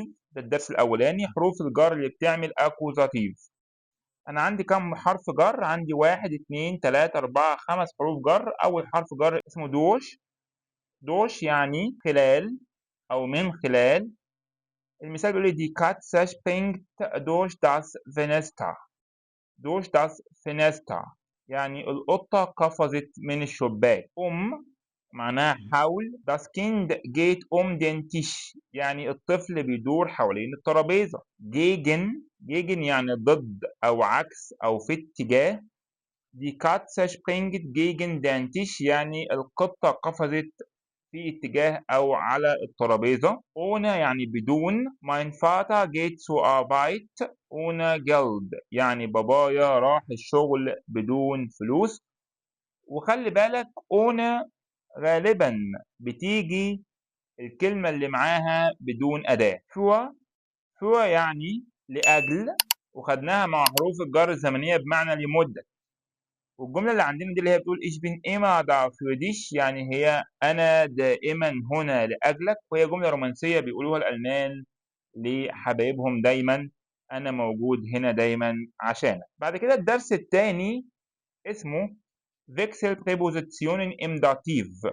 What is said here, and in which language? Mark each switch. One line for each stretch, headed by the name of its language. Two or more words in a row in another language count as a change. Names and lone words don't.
Arabic: ده الدرس الأولاني، حروف الجر اللي بتعمل أكوزاتيف. أنا عندي كم حرف جر؟ عندي 1 2 3 4 5 حروف جر. أول حرف جر اسمه دوش. دوش يعني خلال أو من خلال. المثال بيقول لي دي
German: Katze springt durch das Fenster. durch das Fenster
Arabic: يعني القطة قفزت من الشباك. معناها حول.
German: das Kind geht den Tisch
Arabic: يعني الطفل بيدور حوالين الترابيزة. gegen يعني ضد أو عكس أو في اتجاه.
German: die Katze springt gegen den Tisch
Arabic: يعني القطة قفزت في اتجاه أو على الترابيزة. ohne يعني بدون.
German: mein Vater geht zur Arbeit ohne Geld
Arabic: يعني بابايا راح الشغل بدون فلوس. وخلي بالك ohne غالبا بتيجي الكلمة اللي معاها بدون أداة. für يعني لأجل، وخدناها مع حروف الجر الزمنية بمعنى لمدة. والجملة اللي عندنا دي اللي هي بتقول
German: ich bin immer da für dich
Arabic: يعني هي أنا دائما هنا لأجلك، وهي جملة رومانسية بيقولوها الألمان لحبايبهم دايما، أنا موجود هنا دايما عشانك. بعد كده الدرس الثاني اسمه
German: Wechselpräpositionen im Dativ.